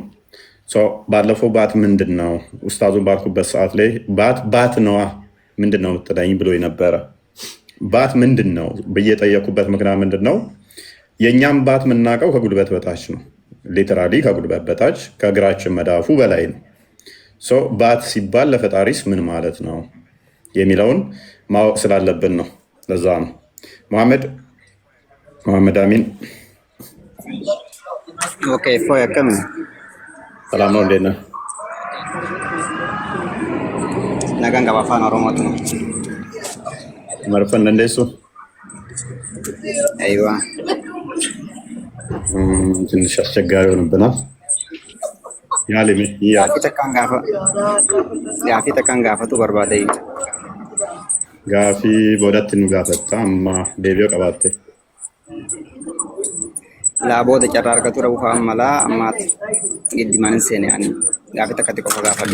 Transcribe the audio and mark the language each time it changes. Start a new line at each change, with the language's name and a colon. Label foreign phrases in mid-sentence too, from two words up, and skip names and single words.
Amharic: ባለፈው ባት ምንድን ነው ኡስታዙን ባልኩበት ሰዓት ላይ ባት ነዋ ምንድን ነው የምትለኝ ብሎ ነበረ። ባት ምንድን ነው ብዬ ጠየኩበት ምክንያት ምንድን ነው የእኛም ባት የምናውቀው ከጉልበት በታች ነው። ሊተራሊ ከጉልበት በታች ከእግራችን መዳፉ በላይ ነው። ባት ሲባል ለፈጣሪስ ምን ማለት ነው የሚለውን ማወቅ ስላለብን ነው። ለዛ ነው መሐመድ አሚን። ኦኬ ፎይ አከም ሰላም ነው፣ እንዴት ነህ?
Oromo: nagaan gaba afaan oromooti ነው
Amharic: መርፈን እንደሱ አይዋ ትንሽ አስቸጋሪ ሆነብናል። ያለሚ
Oromo: gaafi takkaan gaafatu barbaade gaafi boodatti nu gaafata amma deebi'oo qabaatte laabooda carraa argatu dhabuuf malaa ammaatti giddimaan hin seene ani gaafi takkatti qofa gaafadhe